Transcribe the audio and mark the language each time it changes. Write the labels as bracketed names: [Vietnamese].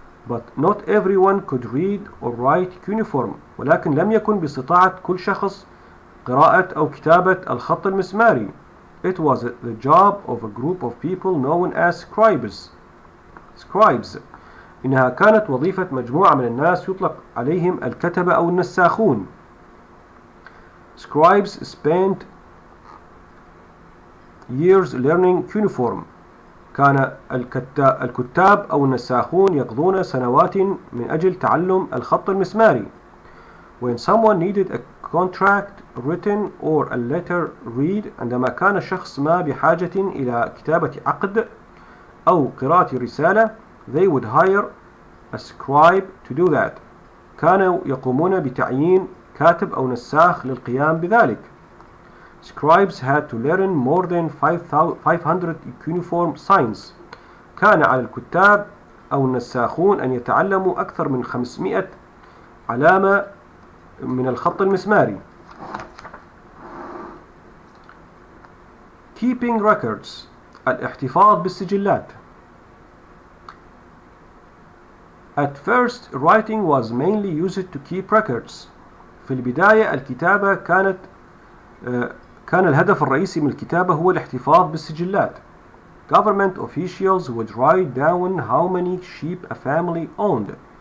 [English] But not everyone could read or write cuneiform. [Arabic] ولكن لم يكن باستطاعة كل شخص قراءة أو كتابة الخط المسماري. [English] It was the job of a group of people known as scribes. [Arabic] إنها كانت وظيفة مجموعة من الناس يطلق عليهم الكتبة أو النساخون. [English] Scribes spent years learning cuneiform. [Arabic] كان الكتاب أو النساخون يقضون سنوات من أجل تعلم الخط المسماري. [English] When someone needed a contract written or a letter read، [Arabic] عندما كان شخص ما بحاجة إلى كتابة عقد أو قراءة رسالة، [English] they would hire a scribe to do that. [Arabic] كانوا يقومون بتعيين كاتب أو نساخ للقيام بذلك. [English] Scribes had to learn more than 500 cuneiform signs. [Arabic] كان على الكتاب أو النساخون أن يتعلموا أكثر من 500 علامة من الخط المسماري. [English] Keeping records، [Arabic] الاحتفاظ بالسجلات. [English] At first, writing was mainly used to keep records. [Arabic] في البداية الكتابة كان الهدف الرئيسي من الكتابة هو الاحتفاظ بالسجلات. [English] Government officials would write down how many sheep a family owned.